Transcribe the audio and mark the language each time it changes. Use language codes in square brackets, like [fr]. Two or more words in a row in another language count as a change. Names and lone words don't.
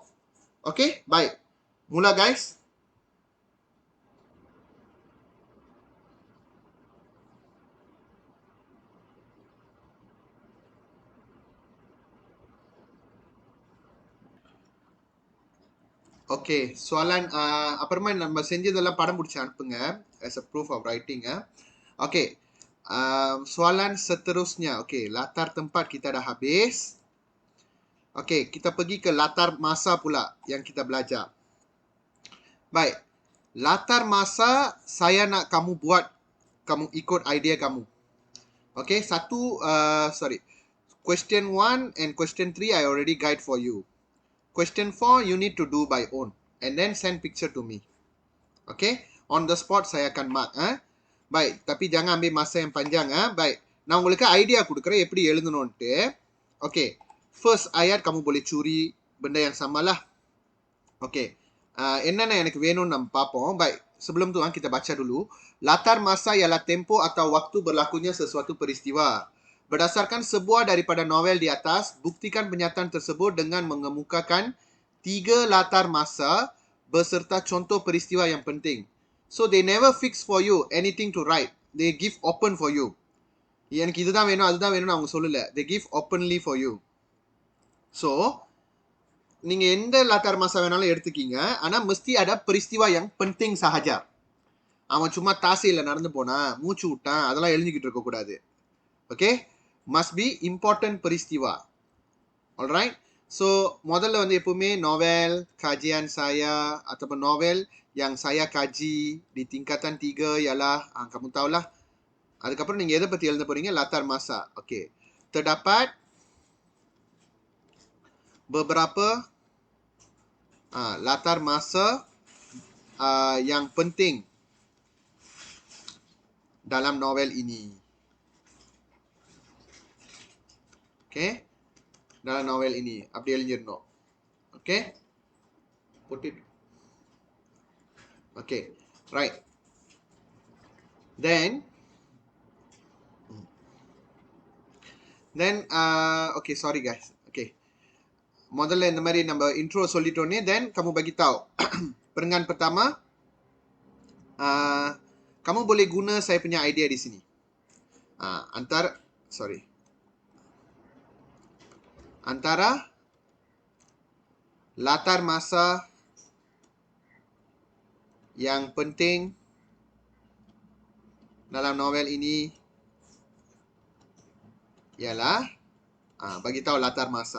[ms] Okey? Baik. Mula guys. Okey, soalan [ta] அப்புறமா நம்ம செஞ்சதெல்லாம் படம் பிடிச்சு அனுப்புங்க [en] as a proof of writing. [ms] Okey. Soalan seterusnya. Okey, latar tempat kita dah habis. Okey, kita pergi ke latar masa pula yang kita belajar. Baik. Latar masa saya nak kamu buat, kamu ikut idea kamu. Okey, [en] question 1 and question 3 I already guide for you. Question 4 you need to do by own and then send picture to me. [ms] Okay, [en] on the spot [ms] saya akan mark. Baik, tapi jangan ambil masa yang panjang. Baik, [ta] நான் உங்களுக்கு ஐடியா கொடுக்குறேன் எப்படி எழுதணும்ட்டு. [ms] Okay, first ayat kamu boleh curi benda yang samalah. [ta] Okay, என்னென்ன எனக்கு வேணும்னு நம்ம பார்ப்போம். [ms] Baik, sebelum tu kita baca dulu. Latar masa ialah tempo atau waktu berlakunya sesuatu peristiwa. Berdasarkan sebuah daripada novel di atas, buktikan pernyataan tersebut dengan mengemukakan 3 latar masa beserta contoh peristiwa yang penting. [en] So they never fix for you anything to write. They give open for you. [ta] எனக்கு இதுதான் வேணும் அதுதான் வேணும்னு அவங்க சொல்லல. [en] They give openly for you. [ta] So நீங்க எந்த [ms] latar masa [ta] வேணாலும் எடுத்துக்கீங்க. [ms] ஆனா mesti ada peristiwa yang penting sahaja. [ta] அவன் சும்மா தாசையில நடந்து போனா மூச்சு விட்டான் அதெல்லாம் எழுதிக்கிட்டு இருக்க கூடாது. [en] Okay? Must be important peristiwa. Alright? [ms] So [ta] முதல்ல வந்து எப்பவுமே [ms] novel kajian saya ataupun novel yang saya kaji di tingkatan 3 ialah kamu tahulah. [ta] அதுக்கப்புறம் நீங்க எதை பத்தி எழுத போறீங்க? [ms] Latar masa. Okay. Terdapat beberapa latar masa yang penting dalam novel ini. Okay? Dalam novel ini. [ta] அப்படி எழுதிடணும். Okay? [en] Put it. Okay. Right. Then, okay, sorry guys. Okay. [ta] முதல்ல இந்த மாதிரி நம்ம intro சொல்லிட்டோன்னே, [ms] then kamu bagi tahu. Perenggan pertama, kamu boleh guna saya punya idea di sini. Antara latar masa yang penting dalam novel ini ialah bagi tahu latar masa.